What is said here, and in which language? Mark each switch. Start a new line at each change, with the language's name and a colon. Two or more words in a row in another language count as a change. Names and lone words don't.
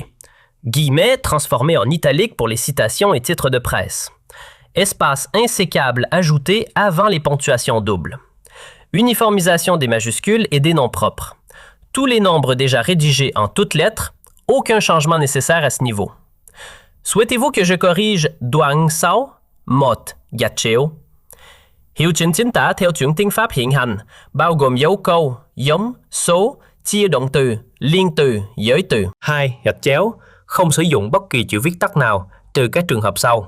French: Guillemets transformés en italique pour les citations et titres de presse. Espace insécable ajouté avant les ponctuations doubles. Uniformisation des majuscules et des noms propres. Tous les nombres déjà rédigés en toutes lettres, aucun changement nécessaire à ce niveau. Souhaitez-vous que je corrige
Vietnamese: Duang Sao, Mot, Gatcheo? Hiệu chỉnh chính tả theo chuẩn tiếng Pháp hiện hành, bao gồm dấu câu, giống, số, chia động từ, liên từ, giới từ. 2. Gạch chéo, không sử dụng bất kỳ chữ viết tắt nào, trừ các trường hợp sau.